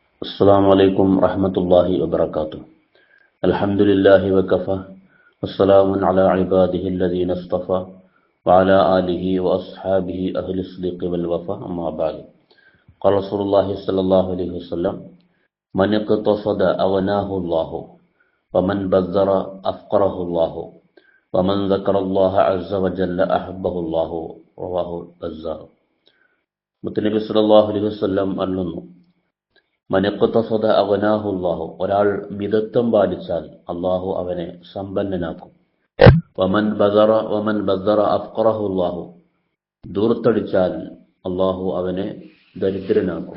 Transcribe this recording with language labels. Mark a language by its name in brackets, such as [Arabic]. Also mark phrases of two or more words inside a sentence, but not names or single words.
[Arabic] السلام عليكم ورحمة الله وبركاته. الحمد لله وكفى والسلام على عباده الذين اصطفى وعلى آله وأصحابه أهل الصدق والوفاء. أما بعد، قال رسول الله صلى الله عليه وسلم: من اقتصد أغناه الله ومن بذر أفقره الله ومن ذكر الله عز وجل أحبه الله. رواه البزار. [Malayalam] മുത്തനബി [Arabic] صلى الله عليه وسلم [Malayalam] അരുളുന്നു: [Arabic] من اقتصد أغناه الله, [Malayalam] ഒരാൾ മിതത്വം പാലിച്ചാൽ അള്ളാഹു അവനെ സമ്പന്നനാക്കും. [Arabic] ومن بذر أفقره الله, [Malayalam] ദൂർത്തടിച്ചാൽ അള്ളാഹു അവനെ ദരിദ്രനാക്കും.